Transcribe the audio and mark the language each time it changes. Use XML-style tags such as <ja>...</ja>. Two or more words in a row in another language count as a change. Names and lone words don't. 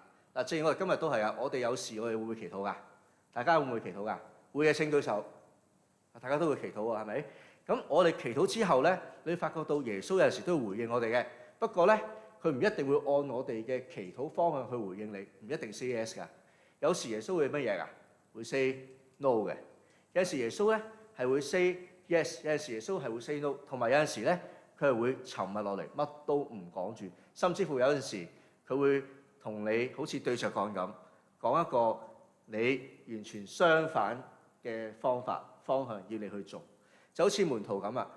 <yue>嗱，正如我哋今日都係啊，我哋有時我哋會唔會祈禱㗎？大家會唔會祈禱㗎？會嘅請舉手。大家都會祈禱喎，係咪？咁我哋祈禱之後咧，你發覺到耶穌有陣時都會回應我哋嘅。不過咧，佢唔一定會按我哋嘅祈禱方向去回應你，唔一定</yue> <en>say yes</en> <yue>㗎。有時耶穌會乜嘢㗎？會</yue> <en>say no</en> <yue>嘅。有時耶穌咧係會</yue> <en>say yes，</en> <yue>有陣時耶穌係會</yue> <en>say no，</en> <yue>同埋有陣時咧佢係會沉默落嚟，乜都唔講住，甚至乎有陣時佢會同你好似對着幹咁，講一個你完全相反嘅方向要你去做，就好似門徒咁啊！</yue>